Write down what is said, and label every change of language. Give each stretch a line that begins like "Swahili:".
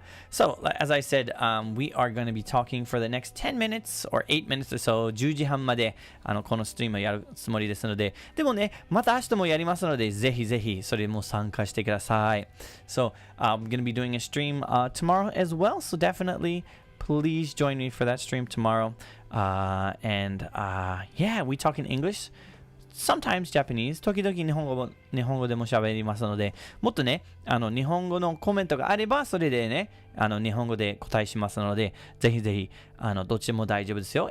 English: So, as I said, we are going to be talking for the next 10 minutes or 8 minutes or so.
Japanese: 10時半までこのストリームをやるつもりですので、でもね、また明日もやりますので、ぜひぜひそれも参加してください。
English: So, I'm going to be doing a stream tomorrow as well. So, definitely please join me for that stream tomorrow. And yeah, we talk in English. Sometimes Japanese.
Japanese: 時々日本語でも喋りますので、もっとね、日本語のコメントがあれば、それでね、日本語で答えしますので、ぜひぜひ、どっちでも大丈夫ですよ。